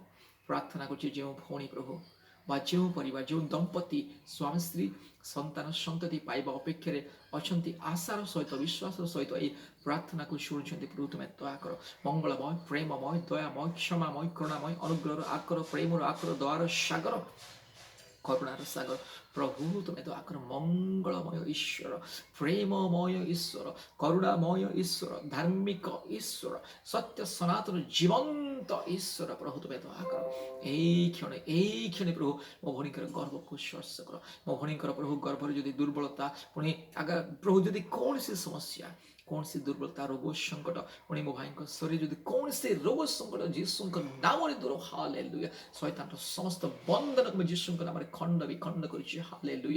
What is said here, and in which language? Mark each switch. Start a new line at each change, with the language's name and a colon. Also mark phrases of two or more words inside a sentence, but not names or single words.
Odia: ପ୍ରାର୍ଥନା କରୁଛି ଯେଉଁ ଭଉଣୀ ପ୍ରଭୁ ବା ଯେଉଁ ପରିବାର, ଯେଉଁ ଦମ୍ପତି ସ୍ୱାମୀ ସ୍ତ୍ରୀ ସନ୍ତାନ ସନ୍ତତି ପାଇବା ଅପେକ୍ଷାରେ ଅଛନ୍ତି, ଆଶାର ସହିତ ବିଶ୍ୱାସର ସହିତ এই ପ୍ରାର୍ଥନାକୁ ଶୁଣୁଛନ୍ତି, ପ୍ରଭୁ ତୁମେ ଦୟା କର। ମଙ୍ଗଳମୟ, ପ୍ରେମମୟ, ଦୟାମୟ, କ୍ଷମାମୟ, କରୁଣାମୟ, ଅନୁଗ୍ରହର ଆକର, ପ୍ରେମର ଆକର, ଦୟାର ସାଗର,
Bangla: করুণার সাগর প্রভু তুমি দয়া করো। মঙ্গলময় ঈশ্বর, প্রেমময় ঈশ্বর, করুণাময় ঈশ্বর, ধার্মিক ঈশ্বর, সত্য সনাতন জীবন্ত ঈশ্বর প্রভু তুমি দয়া কর। এই ক্ষণে প্রভু
Odia: ମୋ ଭଉଣୀଙ୍କର ଗର୍ଭକୁ ସ୍ପର୍ଶ କର। ମୋ ଭଉଣୀଙ୍କର ପ୍ରଭୁ ଗର୍ଭରେ ଯଦି ଦୁର୍ବଳତା, ପୁଣି ପ୍ରଭୁ ଯଦି କୌଣସି ସମସ୍ୟା, କୌଣସି ଦୁର୍ବଳତା, ରୋଗ ସଂକଟ, ପୁଣି ମୋ ଭାଇଙ୍କ ଶରୀର ଯଦି କୌଣସି ରୋଗ ସଂକଟ ଯୀଶୁଙ୍କ ନାମରେ ଦୂର, ହାଲେଲୁୟା। ଶୈତାନର ସମସ୍ତ ବନ୍ଧନକୁ ମୁଁ ଯୀଶୁଙ୍କ ନାମରେ ଖଣ୍ଡ ବିଖଣ୍ଡ କରୁଛି, ହାଲେଲୁୟା।